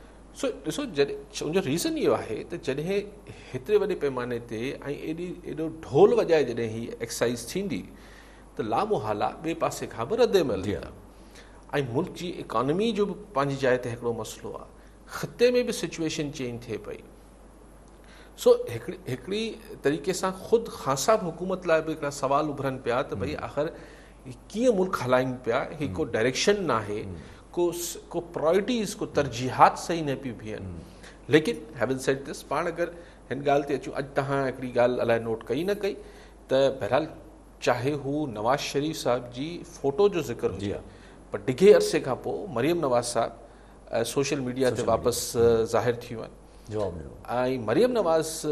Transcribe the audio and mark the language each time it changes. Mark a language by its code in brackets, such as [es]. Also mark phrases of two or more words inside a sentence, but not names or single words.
[sd] सो ॾिसो जॾहिं उनजो रीज़न इहो आहे त जॾहिं हेतिरे वॾे पैमाने ते ऐं एॾो ढोल वॼाए जॾहिं हीअ एक्सरसाइज़ थींदी त लामोहाला ॿिए पासे खां बि रद्देमल थींदा ऐं मुल्क जी इकॉनमी जो बि पंहिंजी जाइ ते हिकिड़ो मसइलो आहे, ख़िते में बि [en] situation change [sd] थिए पई। सो हिकिड़ी तरीक़े सां ख़ुदि ख़ासा हुकूमत लाइ बि हिकिड़ा सवाल उभरनि पिया त भई आख़िर कीअं मुल्क हलायूं पिया, हीअ को डायरेक्शन न आहे, को प्रायोरिटीज़, को तरजीहात सही न पियूं बीहनि। [en] लेकिन having said this, [sd] पाण अगरि हिन ॻाल्हि ते अचूं, अॼु तव्हां हिकिड़ी ॻाल्हि अलाए नोट कई न कई त बहरहाल चाहे हू नवाज़ शरीफ़ साहब जी फ़ोटो जो ज़िक्र हुजे, पर डिघे अरसे खां पोइ मरियम नवाज़ साहब [en] social media [sd] ते वापसि ज़ाहिर थियूं आहिनि ऐं मरियम नवाज़